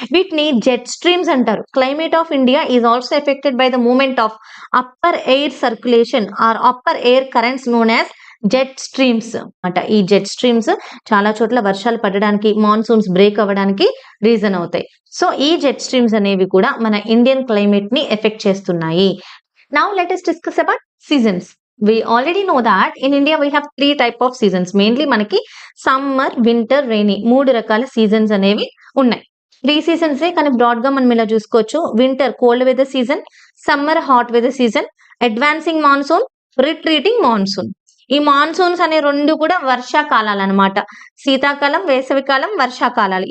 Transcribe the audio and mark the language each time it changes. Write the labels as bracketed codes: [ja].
[te] వీటిని jet streams అంటారు. [en] Climate of India is also affected by the movement of upper air circulation or upper air currents known as jet streams అన్నమాట. [te] ఈ jet streams చాలా చోట్ల వర్షాలు పడడానికి, monsoons break అవ్వడానికి రీజన్ అవుతాయి. సో ఈ జెట్ స్ట్రీమ్స్ అనేవి కూడా మన ఇండియన్ క్లైమేట్ ని ఎఫెక్ట్ చేస్తున్నాయి. [en] Now let us discuss about seasons. We already know that in India we have 3 type of seasons. [te] Mainly మనకి సమ్మర్, వింటర్, రెయినీ 3 రకాల సీజన్స్ అనేవి ఉన్నాయి. 3 సీజన్స్ కానీ బ్రాడ్ గా మనం ఇలా చూసుకోవచ్చు. Winter cold weather season, summer hot weather season, advancing monsoon, retreating monsoon. ఈ మాన్సూన్స్ అనే 2 కూడా వర్షాకాలాలు అన్నమాట. శీతాకాలం, వేసవికాలం, వర్షాకాలాలు.